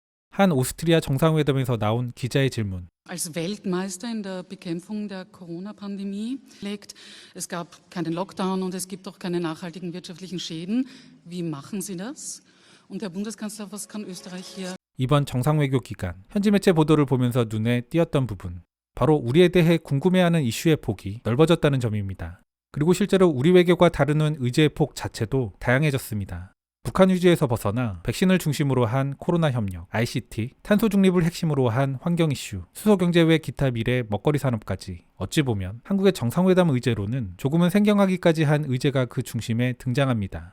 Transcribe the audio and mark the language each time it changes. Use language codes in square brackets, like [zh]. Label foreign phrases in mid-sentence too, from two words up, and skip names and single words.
[ko] 한 오스트리아 정상회담에서 나온 기자의 질문. [de] Als Weltmeister in der Bekämpfung der Corona-Pandemie legt. Es gab keinen Lockdown und es gibt auch keine nachhaltigen wirtschaftlichen Schäden. Wie machen Sie das? Und Herr Bundeskanzler, was kann Österreich hier? [ko] 이번 정상외교 기간 현지 매체 보도를 보면서 눈에 띄었던 부분, 바로 우리에 대해 궁금해하는 이슈의 폭이 넓어졌다는 점입니다. 그리고 실제로 우리 외교가 다루는 의제의 폭 자체도 다양해졌습니다. 북한 위주에서 벗어나 백신을 중심으로 한 코로나 협력, ICT, 탄소 중립을 핵심으로 한 환경 이슈, 수소경제 외 기타 미래 먹거리 산업까지 어찌 보면 한국의 정상회담 의제로는 조금은 생경하기까지 한 의제가 그 중심에 등장합니다.